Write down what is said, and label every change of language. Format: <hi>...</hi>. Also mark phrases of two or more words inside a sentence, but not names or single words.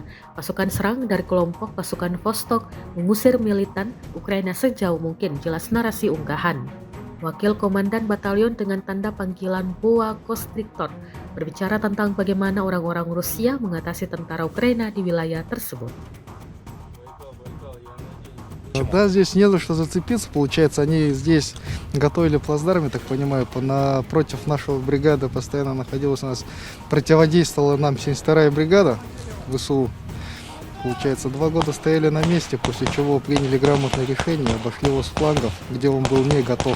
<id>Pasukan serang dari kelompok pasukan Vostok mengusir militan Ukraina sejauh mungkin, jelas narasi unggahan. Wakil Komandan Batalion dengan tanda panggilan Boa Kostriktor berbicara tentang bagaimana orang-orang Rusia mengatasi tentara Ukraina di wilayah tersebut.</id> <ru>Да, здесь не за что зацепиться, получается, они здесь готовили плацдарм, я так понимаю, напротив нашего бригады постоянно находилась у нас, противодействовала нам 72-я бригада ВСУ. Получается, 2 года стояли на месте, после чего приняли грамотное решение, обошли его с флангов, где он был не готов.</ru>